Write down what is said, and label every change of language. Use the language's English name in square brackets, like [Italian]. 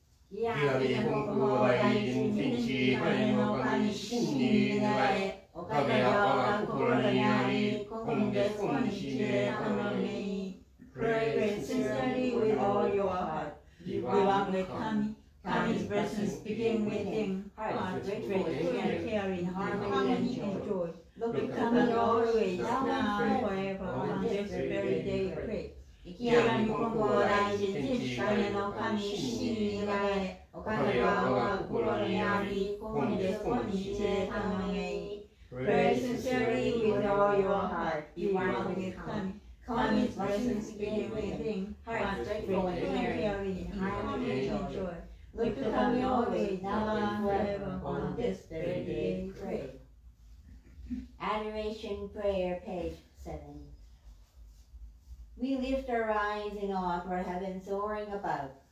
[Japanese] 池上金光大臣天地金の神真に願えおかげや我が心にあり今月今日で頼み [English] Pray sincerely with all your heart. Be one with Kami. Kami's presence begin within. Heart grateful and caring, harmony and joy. Look to Kami always, now, forever, on this very day pray. [Japanese] Ikigami Konko Daiin天地金の神真に願えおかげは我が心にあり今月今日で頼め [English] Pray sincerely with all your heart. Be one with Kami. Kami's presence begin within. Heart grateful and caring, harmony and joy. Look to Kami always, now and forever, on this very day pray. Adoration Prayer, page 7. We lift our eyes in awe toward heaven soaring above.